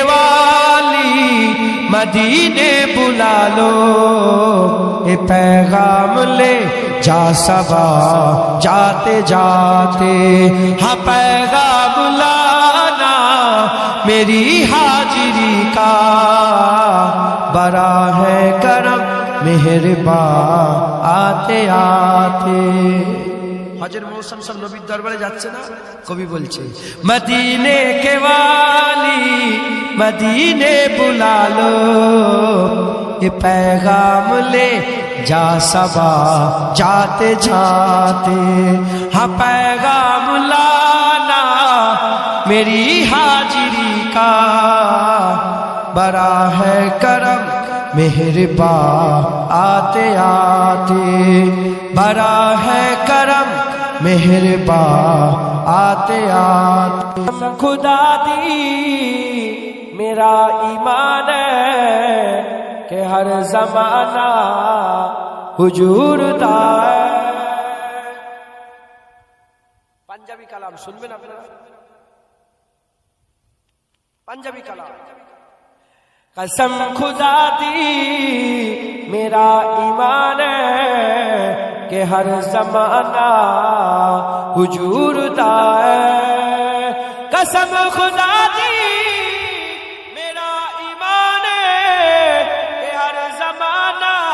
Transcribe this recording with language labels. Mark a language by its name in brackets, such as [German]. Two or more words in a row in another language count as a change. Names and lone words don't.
[Urdu] والی مدینے بلا لو، اے پیغام لے جا سبا جاتے جاتے، ہاں پیغام لانا میری حاضری کا، بڑا ہے کرم مہربان آتے آتے. [Bangla] হজের মৌসুম সব নবীর দরবারে যাচ্ছে না, কবি বলছে মদিনে [Urdu] کے والی مدینے بلا لو, یہ پیغام لے جا صبا جاتے جاتے، ہاں پیغام لانا میری حاضری کا، بڑا ہے کرم مہربان آتے آتے، بڑا ہے کرم مہربان آتے آتے. [Punjabi] خدا دی میرا ایمان ہے کہ ہر زمانہ حضور دا ہے۔ پنجابی کلام [Bangla] শুনবেন আপনারা, [Punjabi] پنجابی کلام قسم خدا دی میرا ایمان ہے کہ ہر زمانہ حضور دا ہے، قسم خدا دی میرا ایمان ہے کہ ہر زمانہ